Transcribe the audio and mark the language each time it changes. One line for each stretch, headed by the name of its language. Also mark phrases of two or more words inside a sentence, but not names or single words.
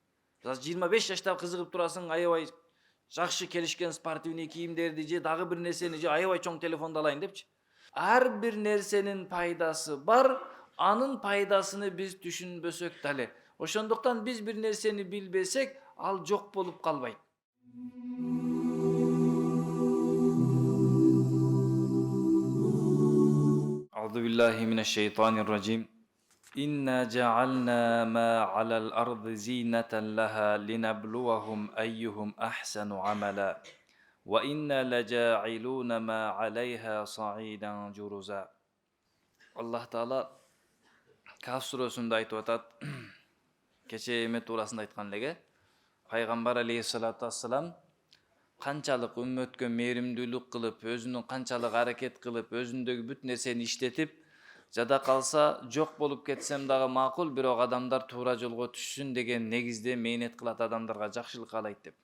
Kyrgyz: 25 жашта кызыгып турасың, аябай жакшы келишкен спортивный кийимдерди же дагы бир нерсени же аябай чоң телефонду алайын депчи. Ар бир нерсенин пайдасы бар, анын пайдасыны биз түшүнбөсөк дале. Ошондуктан биз бир нерсени билбесек, ал жок болуп калбайт.
Arabic: أعوذ بالله من الشيطان الرجيم. إنا جعلنا ما على الأرض زينة لها لنبلوهم أيهم أحسن عملا. وإنا لجاعلون ما عليها صعيدا جرزا.
Kyrgyz: Аллах Таала Каф сүрөсүндө айтып атат. Кече эме туурасында айткан элеге. Пайгамбар
Arabic: عليه الصلاة والسلام
Kyrgyz: канчалык үммөткө мээримдүүлүк кылып, өзүнүн канчалык аракет кылып, өзүндөгү бүт нерсени иштетип, жада калса жок болуп кетсем дагы макул, бирок адамдар туура жолго түшсүн деген негизде мээнет кылат, адамдарга жакшылык каалайт деп.